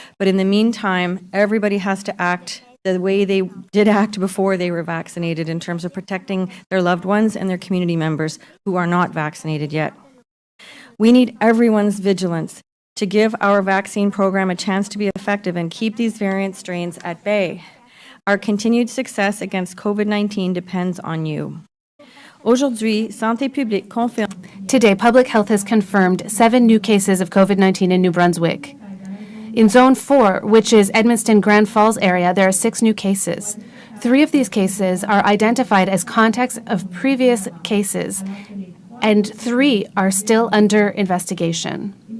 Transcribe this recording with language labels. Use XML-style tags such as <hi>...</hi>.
<en>But in the meantime, everybody has to act the way they did act before they were vaccinated in terms of protecting their loved ones and their community members who are not vaccinated yet. We need everyone's vigilance to give our vaccine program a chance to be effective and keep these variant strains at bay. Our continued success against COVID-19 depends on you.</en> <fr>Aujourd'hui, Santé Publique confirme.</fr> <en>Today, Public Health has confirmed 7 new cases of COVID-19 in New Brunswick. In Zone 4, which is Edmundston-Grand Falls area, there are 6 new cases. 3 of these cases are identified as contacts of previous cases, and 3 are still under investigation.</en>